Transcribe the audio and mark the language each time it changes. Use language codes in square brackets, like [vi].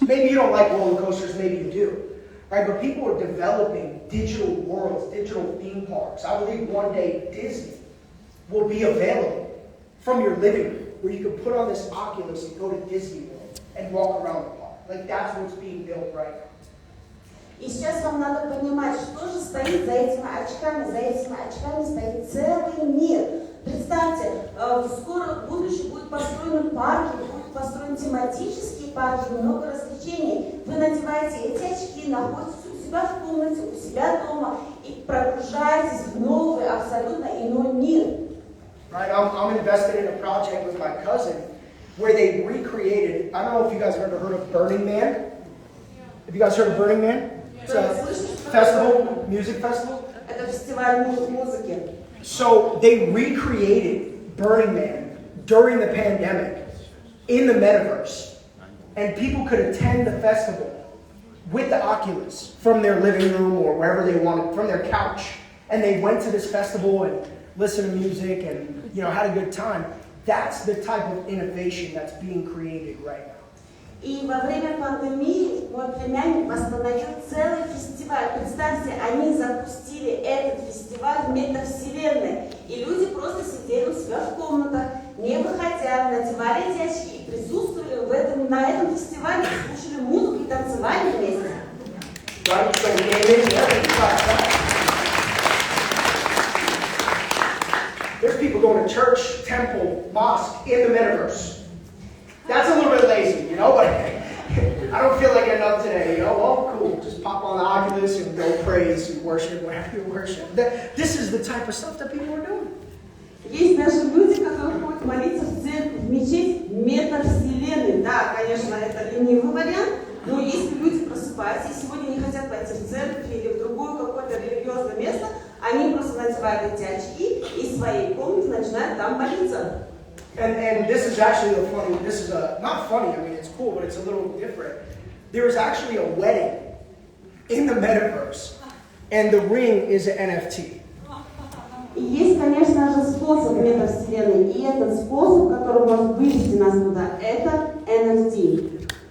[en] Maybe you don't like roller coasters, maybe you do. Right? But people are developing digital worlds, digital theme parks. I believe one day Disney will be available from your living room, where you can put on this Oculus and go to Disney World and walk around the park. Like that's what's being built right now. [ru] И сейчас вам надо понимать, что же стоит за этими очками. За этими очками стоит целый мир. Представьте, скоро в будущем будут построены парки, будут построены тематические парки, много развлечений. Вы надеваете эти очки, находитесь у себя в комнате, у себя дома и прогружаетесь в новый, абсолютно иной мир. [en] Right? I'm invested in a project with my cousin where they recreated, I don't know if you guys have ever heard of Burning Man. Have you guys heard of Burning Man? It's a festival, music festival. [ru] Это фестиваль музыки. [en] So they recreated Burning Man during the pandemic in the metaverse. And people could attend the festival with the Oculus from their living room or wherever they wanted, from their couch. And they went to this festival and listened to music and, you know, had a good time. That's the type of innovation that's being created right now. [ru] И во время пандемии мой племянник восстановил целый фестиваль. Представьте, они запустили этот фестиваль в метавселенной. И люди просто сидели у себя в комнатах, не выходя, надевали эти очки и присутствовали на этом фестивале, слушали музыку и танцевали вместе. [en] Right? So gaming, there's people going to church, temple, mosque in the metaverse. That's a little bit lazy, you know, but I don't feel like getting up today, you know, well, cool, just pop on the Oculus and go praise and worship, whatever you worship. This is the type of stuff that people are doing. [ru] Есть даже люди, которые ходят молиться в церковь, в мечеть метавселенной. Да, конечно, это ленивый вариант, но если люди просыпаются и сегодня не хотят пойти в церковь или в другое какое-то религиозное место, они просто надевают эти очки и в своей комнате начинают там молиться. [en] And this is actually a funny, this is not funny, I mean, it's cool, but it's a little different. There is actually a wedding in the metaverse, and the ring is an NFT. [ru] И есть, конечно же, способ метавселенной, и этот способ, который может вывести нас туда, это NFT.